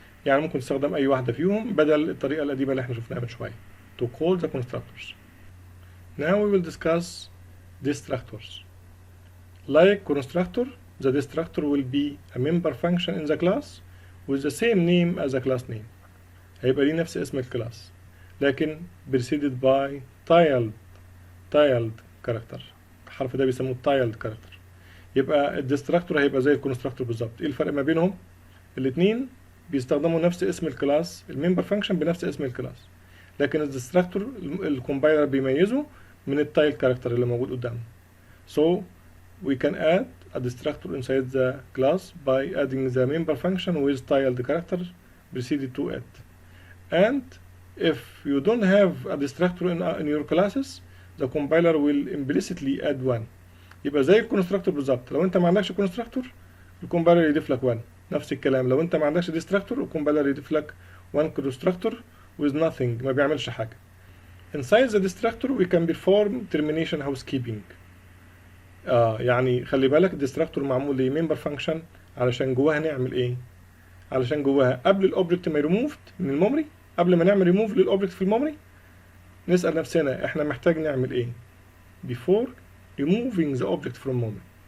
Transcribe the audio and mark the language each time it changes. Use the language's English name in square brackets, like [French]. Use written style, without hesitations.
[Arabic] يعني ممكن تستخدم أي واحدة فيهم بدل الطريقة القديمة اللي احنا شفناها من شوية [English] to call the constructors. Now we will discuss destructors. Like constructor, the destructor will be a member function in the class with the same name as the class name. [Arabic] هيبقى ليه نفس اسم الكلاس لكن [English] preceded by tiled character. [Arabic] الحرف ده بيسموه tiled character. يبقى الديستراكتور هيبقى زي الكونستراكتور بالظبط. ايه الفرق ما بينهم؟ الاتنين بيستخدموا نفس اسم الكلاس الممبر فانكشن بنفس اسم الكلاس، لكن الديستراكتور الكومبايلر بيميزه من التايل كاركتر اللي موجود قدامه. [English] So we can add a destructor inside the class by adding the member function with tiled character preceded to it. And if you don't have a destructor in your classes the compiler will implicitly add one. [Arabic] يبقى زي الكونستراكتور بالظبط. لو انت ما عندكش كونستراكتور الكومبايلر يضيف لك 1. نفس الكلام لو انت ما عندكش ديستراكتور الكومبايلر يضيف لك 1 كونستراكتور with nothing ما بيعملش حاجه. [English] Inside the destructor we can perform termination housekeeping. [Arabic] يعني خلي بالك الديستراكتور معمول ليه ممبر فانكشن علشان جواها نعمل ايه؟ علشان جواها قبل الاوبجكت ما يريموفد من الميموري، قبل ما نعمل ريموف للاوبجكت في الميموري نسأل نفسنا احنا محتاج نعمل ايه [English] before removing the object from memory.